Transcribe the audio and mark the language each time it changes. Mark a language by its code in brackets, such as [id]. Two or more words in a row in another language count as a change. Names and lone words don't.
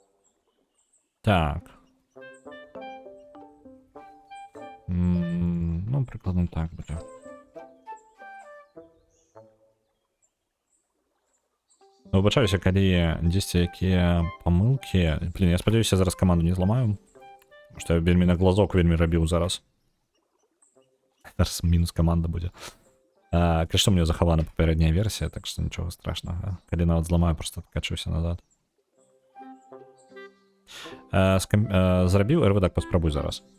[uk] Так. Ну, Ну, прикладно так буде. Ну, вибачаюся, [be] калі дзесьці якія памылкі. Блін, я спадзяюся, зараз каманду не зламаю. Што я вельмі [ru] на глазок [be] вельмі рабіў зараз. Зараз мінус каманда будзе. Калі што, мне захавана папярэдняя версія, так што нічога страшнага. Калі нават зламаю, просто адкачуся назад. Зрабіў РВД, паспрабуй зараз.